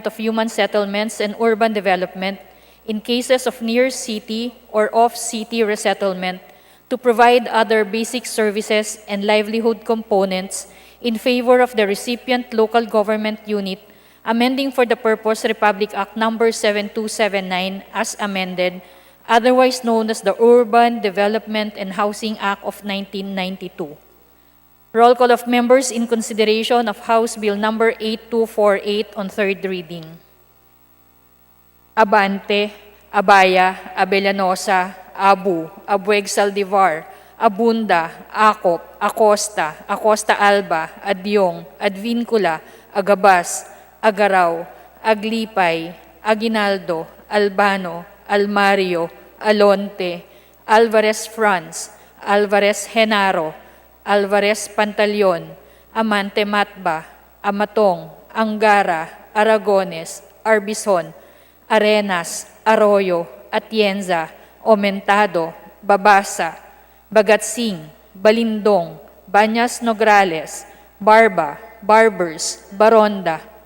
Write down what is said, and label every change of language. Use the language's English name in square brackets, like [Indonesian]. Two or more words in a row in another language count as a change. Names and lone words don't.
[English] of Human Settlements and Urban Development in cases of near-city or off-city resettlement to provide other basic services and livelihood components in favor of the recipient local government unit, amending for the purpose Republic Act Number 7279 as amended, otherwise known as the Urban Development and Housing Act of 1992. Roll call of members in consideration of House Bill number 8248 on third reading. Abante, Abaya, Abellanosa, Abu, Abueg Saldivar, Abunda, Acop, Acosta, Acosta Alba, Adyong, Advincula, Agabas, Agaraw, Aglipay, Aguinaldo, Albano, Almario, Alonte, Alvarez Franz, Alvarez Genaro, Alvarez Pantaleon, Amante Matba, Amatong, Angara, Aragones, Arbizon, Arenas, Arroyo, Atienza, Aumentado, Babasa, Bagatsing, Balindong, Banyas Nograles, Barba, Barbers, Baronda,